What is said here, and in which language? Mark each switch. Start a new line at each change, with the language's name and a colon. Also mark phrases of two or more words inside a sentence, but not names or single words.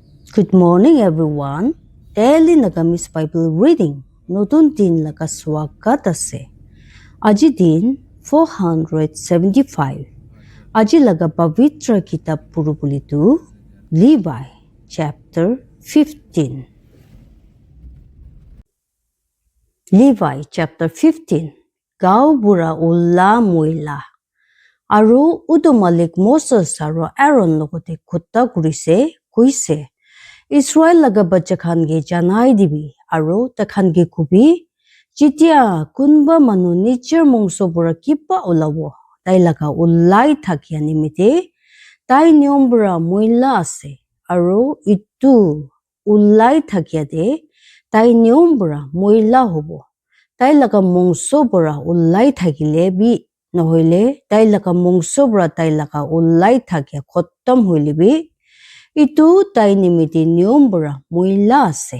English: Good morning, everyone. Daily Nagamis Bible reading.
Naga Pidgin: Notun din laga swagat ase. Aji din 475. Aji laga pavitra kitab puru bulitu Levi chapter 15. Levi chapter 15. Gao bura ulla muila. Aru udomalik Moses aro Aaron logote kutta kurise kuise. Israel laga bacha khan ge janai dibi aro takhan ge kubi jitia kunba manu nicher mongso bora kipa olabo tai laga ulai thakia nimite tai niom bora moila ase aro itu ulai thakia de tai niom bora moila hobo tai laga mongso bora ulai thakile bi nohoile tai laga mongso bora tai laga ulai thakia khottam hoile bi itu tai nimiti niom bora moila ase.